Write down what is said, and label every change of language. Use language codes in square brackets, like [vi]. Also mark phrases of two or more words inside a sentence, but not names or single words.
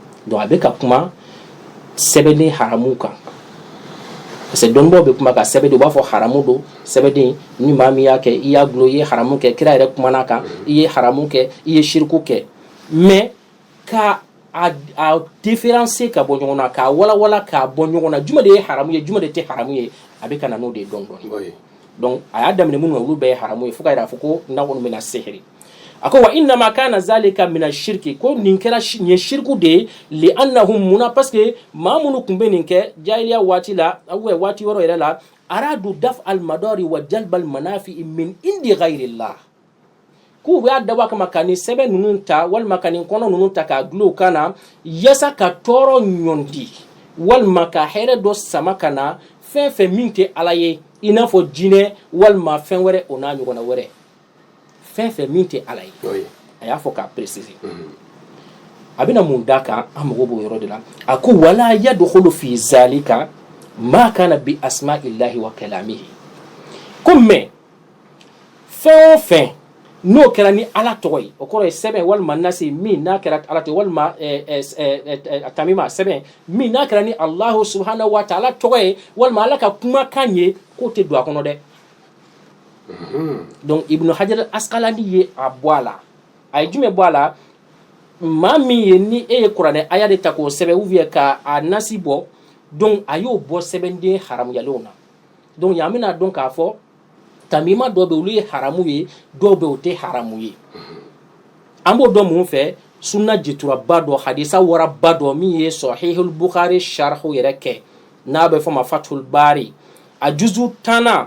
[bm] donc a bɛ ka kuma sɛbɛden haramu kan parce que dɔnnibaaw bɛ kuma ka sɛbɛden u b'a fɔ haramu don sɛbɛden ni maa min y'a kɛ i y'a gulo i ye haramu kɛ kira yɛrɛ kumana kan i ye haramu kɛ i ye shiriku kɛ mais ka a différencier ka bɔ ɲɔgɔn na k'a walawala k'a bɔ ɲɔgɔn na juma de ye haramu ye juma de tɛ haramu ye a bɛ ka na n'o de ye dɔɔni dɔɔni donc a y'a daminɛ minnu na olu bɛɛ ye haramu ye fo ka yira fɔ ko n'a kɔni bɛna seheri a ko [ar] وإنما كان ذلك من الشرك [bm] ko nin kɛra nin ye shirku de ye [ar] لأنهم [bm] muna [fr] parce que [bm] maa minnu tun bɛ nin kɛ jahiliya waati la waati yɔrɔ yɛrɛ la [ar] أرادوا دفع المضار وجلب المنافع من عند غير الله [bm] k'u b'a dabɔ kama ka nin sɛbɛn ninnu ta walima ka nin kɔnɔ ninnu ta k'a gulon kan na yasa ka tɔɔrɔ ɲɔndi walima ka hɛrɛ dɔ sama ka na fɛn fɛn min tɛ ala ye i n'a fɔ jinɛ walima fɛn wɛrɛ o n'a ɲɔgɔnna wɛrɛ fɛn fɛn min tɛ ala ye a y'a fɔ k'a préciser a bɛna mun d'a kan an mago b'o yɔrɔ de la a ko [ar] ولا يدخل في ذلك ما كان بأسماء الله وكلامه [bm] ko mais fɛn o fɛn n'o kɛra ni ala tɔgɔ ye o kɔrɔ ye sɛbɛn walima nasi min n'a kɛra ala tɔgɔ walima tamima sɛbɛn min n'a kɛra ni [ar] الله سبحانه وتعالى [bm] tɔgɔ ye walima ala ka kumakan ye k'o tɛ don a kɔnɔ dɛ donc Ibn Hajar Asqalani ye a bɔ a la a ye jumɛn bɔ a la maa min ye ni e ye kuranɛ aya de ta k'o sɛbɛn [fr] ou bien [bm] ka a nasi bɔ donc a y'o bɔ sɛbɛnden haramuyalenw na donc yan bɛna dɔn k'a fɔ tamima dɔw bɛ olu ye haramu ye dɔw bɛ o tɛ haramu ye an b'o dɔn mun fɛ sunna jituraba dɔ hadisa waraba dɔ min ye Sahihul Bukhari sharhu yɛrɛ kɛ n'a bɛ fɔ ma Fathul Bari a juzu 10